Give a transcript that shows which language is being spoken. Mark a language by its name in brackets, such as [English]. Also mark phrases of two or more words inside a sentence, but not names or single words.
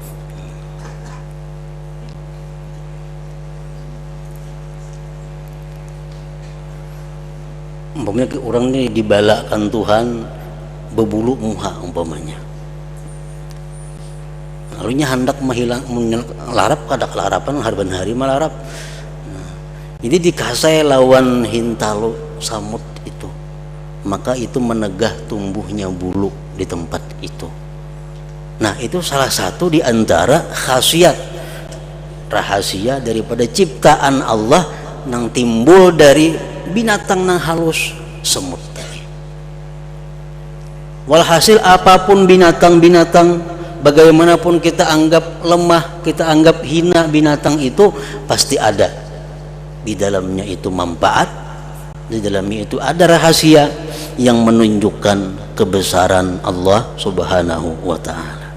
[Banjar] Umpamanya orang ini dibalakan Tuhan berbulu muha umpamanya. Lalunya hendak melarap kada kelarapan harban hari melarap. Nah, jadi dikasai lawan hintalu samut itu, maka itu menegah tumbuhnya bulu di tempat itu. [Indonesian] Nah itu salah satu di antara khasiat rahasia daripada ciptaan Allah yang timbul dari binatang yang halus semut tadi. Walhasil apapun binatang-binatang, bagaimanapun kita anggap lemah, kita anggap hina binatang itu, pasti ada di dalamnya itu manfaat, di dalamnya itu ada rahasia yang menunjukkan kebesaran Allah [Arabic] Subhanahu wa ta'ala.